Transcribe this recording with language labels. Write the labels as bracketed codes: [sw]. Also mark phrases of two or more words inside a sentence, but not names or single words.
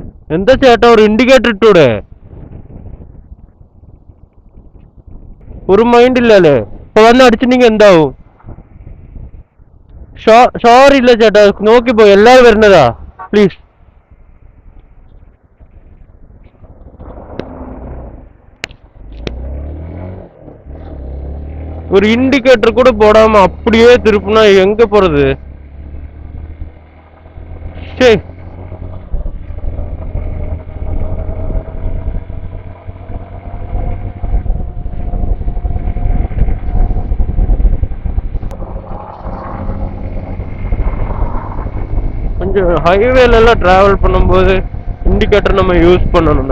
[ml] എന്താ ചേട്ടാ ഒരു ഇൻഡിക്കേറ്റർ ഇട്ടൂടെ? ഒരു മൈൻഡ് ഇല്ലല്ലേ? ഇപ്പൊ വന്ന് അടിച്ചിട്ടുണ്ടെങ്കിൽ എന്താവും? സോറി ഇല്ല ചേട്ടാ, നോക്കിപ്പോ എല്ലാരും വരുന്നതാ, പ്ലീസ്. [ta] ஒரு இண்டிகேட்டர் கூட போடாம அப்படியே திருப்பினா எங்க போறது? சே, கொஞ்சம் ஹைவேல எல்லாம் டிராவல் பண்ணும்போது இண்டிகேட்டர் நம்ம யூஸ் பண்ணணும்.